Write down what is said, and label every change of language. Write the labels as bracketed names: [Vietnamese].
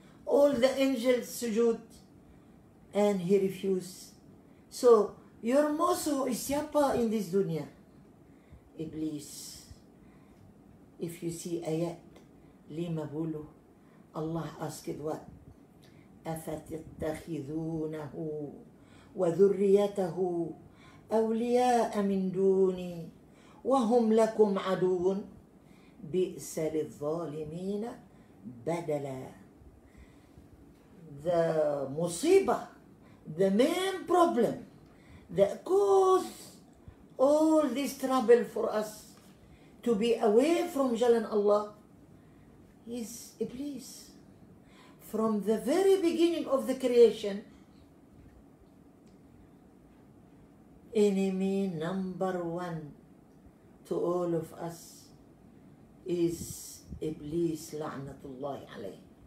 [English] All the angels sujud and he refused. So your [Malay] musuh [English] is [Malay] siapa [English] in this [Malay] dunya? [English] Iblis. If you see ayat 50, Allah asked what? [Arabic] أفتتخذونه وذريته أولياء من دوني وهم لكم عدو بئس للظالمين بدلا. [English] The musibah, the main problem that caused all this trouble for us to be away from [Malay] Jalan Allah [English] is Iblis. From the very beginning of the creation, enemy number one to all of us is Iblis, [Arabic] la'natullahi alayh.